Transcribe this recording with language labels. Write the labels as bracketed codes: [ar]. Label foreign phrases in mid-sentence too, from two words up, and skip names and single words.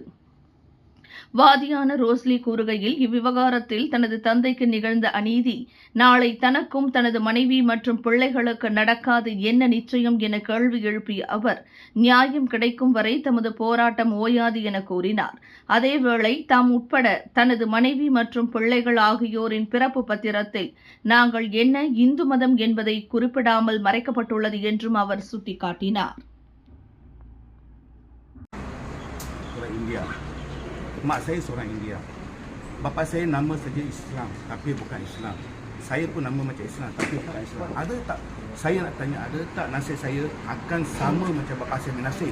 [ta] வாதியான ரோஸ்லி கூறுகையில், இவ்விவகாரத்தில் தனது தந்தைக்கு நிகழ்ந்த அநீதி நாளை தனக்கும் தனது மனைவி மற்றும் பிள்ளைகளுக்கு நடக்காது என்ன நிச்சயம் என கேள்வி எழுப்பிய அவர், நியாயம் கிடைக்கும் வரை தமது போராட்டம் ஓயாது என கூறினார். அதேவேளை தாம் உட்பட தனது மனைவி மற்றும் பிள்ளைகள் ஆகியோரின் பிறப்பு பத்திரத்தில் நாங்கள் என்ன இந்து மதம் என்பதை குறிப்பிடாமல் மறைக்கப்பட்டுள்ளது என்றும் அவர் சுட்டிக்காட்டினார். [ms] Mak saya seorang India. Bapa saya nama saja Islam tapi bukan Islam. Saya pun nama macam Islam tapi bukan Islam. Ada tak, saya nak tanya, ada tak nasib saya akan sama macam bapa saya punya nasib?